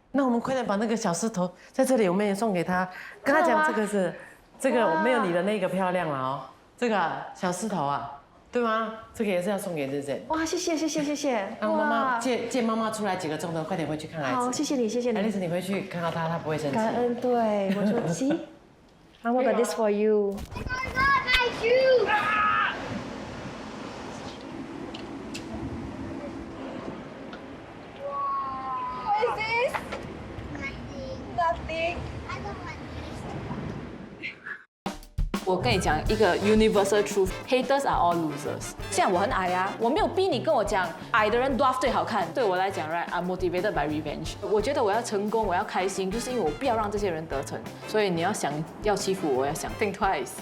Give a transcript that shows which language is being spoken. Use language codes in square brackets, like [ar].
[zh] 那我们快点把那个小石头在这里，我们也送给他，跟他讲这个我没有你的那个漂亮了哦，这个小石头啊。对吗？这个也是要送给Zeze。哇，谢谢。让妈妈借妈妈出来几个钟头，快点回去看孩子。好，谢谢你。爱丽丝，你回去看到他不会生气。感恩，对我说 [en] see I want this for you。 [zh] 我跟你讲一个 [en] universal truth， haters are all losers。 [zh] 像我很矮啊，我没有逼你跟我讲矮的人 dwarf 最好看。对我来讲 [en] ，right， I'm motivated by revenge。 [zh] 我觉得我要成功，我要开心，就是因为我不要让这些人得逞。所以你要想要欺负我，要想 [en] think twice，